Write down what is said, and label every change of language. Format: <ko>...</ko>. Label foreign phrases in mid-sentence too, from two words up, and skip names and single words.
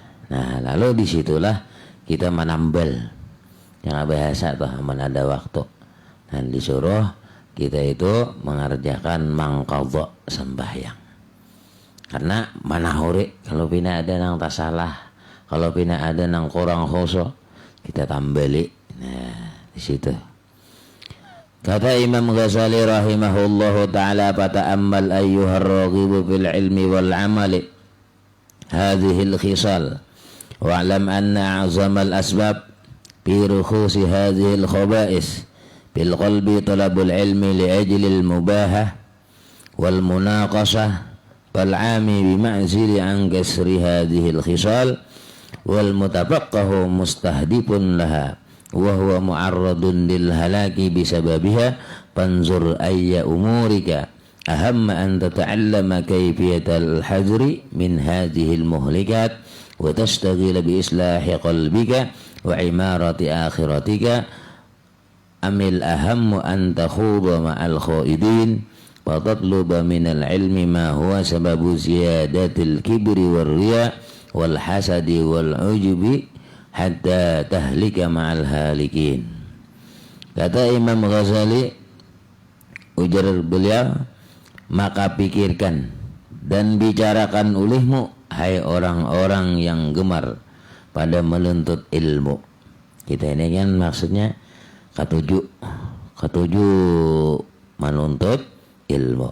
<bjn>Nah, lalu disitulah kita menambal yang bahasa tuh mana ada waktu, dan disuruh kita itu mengerjakan mangkadha sembahyang. Karena mana hore kalau pina ada nang tak salah, kalau pina ada nang kurang khusyuk, kita tambali. Nah, di situ. Kata Imam Ghazali</bjn> <ar>رحمه الله تعالى فتأمل أيها الراغب في العلم والعمل هذه الخصال واعلم أن أعظم الأسباب في رسوخ هذه الخبائث بال قلب طلب العلم لأجل المباهاة والمناقشة والعمى بمعزل عن كسر هذه الخصال وال متفقه مستهدف لها وهو معرض للهلاك بسببها فانظر أي أمورك أهم أن تتعلم كيفية الحذر من هذه المهلكات وتشتغل بإصلاح قلبك وعمارة آخرتك أم الأهم أن تخوض مع الخائضين وتطلب من العلم ما هو سبب زيادة الكبر والرياء والحسد والعجب حتى تهلك مع الهالكين.</ar> <bjn>Kata Imam Ghazali, ujar beliau, maka pikirkan dan bicarakan olehmu, hai orang-orang yang gemar pada menuntut ilmu. Kita ini kan maksudnya ketujuh menuntut ilmu.</bjn>